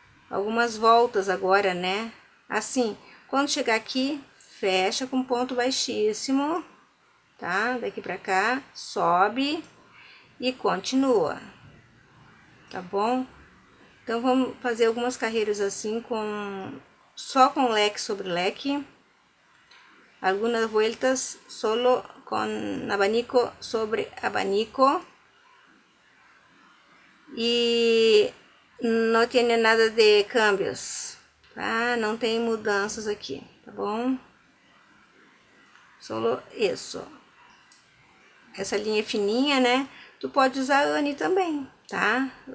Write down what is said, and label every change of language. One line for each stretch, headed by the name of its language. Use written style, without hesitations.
Portuguese: Algumas voltas agora, né? Assim, quando chegar aqui, fecha com ponto baixíssimo, tá? Daqui pra cá, sobe e continua, tá bom? Então, vamos fazer algumas carreiras assim, só com leque sobre leque.
Spanish: Algunas vueltas solo con abanico sobre abanico.
Portuguese: E não tem nada de câmbios, tá? Não tem mudanças aqui, tá bom? Solo isso. Essa linha fininha, né? Tu pode usar a Anne também, tá?